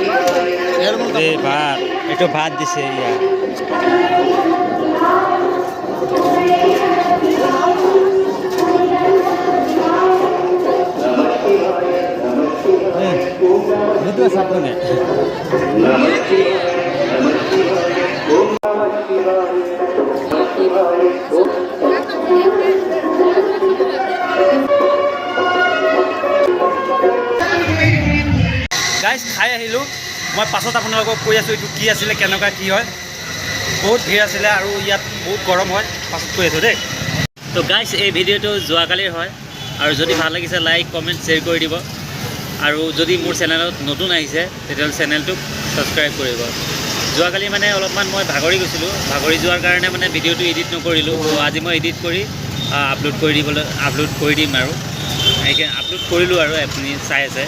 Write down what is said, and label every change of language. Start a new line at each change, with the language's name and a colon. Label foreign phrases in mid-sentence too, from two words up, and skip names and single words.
Assamese: Itu ভাত দিছে ইয়া
Indonesian: itu satunya
Assamese: guys খাই আহিলো মই পাছত আপোনালোকক কৈ আছো এইটো কি আছিল কেনেকা কি হয় বহুত ভিৰ আছিল আৰু ইয়াত বহুত গৰম হয় পাছত কৈ আছো দেই তো গাইস এই ভিডিওটো যোৱাকালিৰ হয় আৰু যদি ভাল লাগিছে
English: like comment share
Assamese: কৰি দিব আৰু যদি মোৰ চেনেলত নতুন আহিছে তেতিয়াহ'লে চেনেলটো সাবস্ক্ৰাইব কৰিব যোৱাকালি মানে অলপমান মই ভাগৰি গৈছিলোঁ ভাগৰি যোৱাৰ কাৰণে মানে ভিডিওটো এডিট নকৰিলোঁ তো আজি মই এডিট কৰি আপলোড কৰি দিম আৰু আপলোড কৰিলোঁ আৰু আপুনি চাই আছে।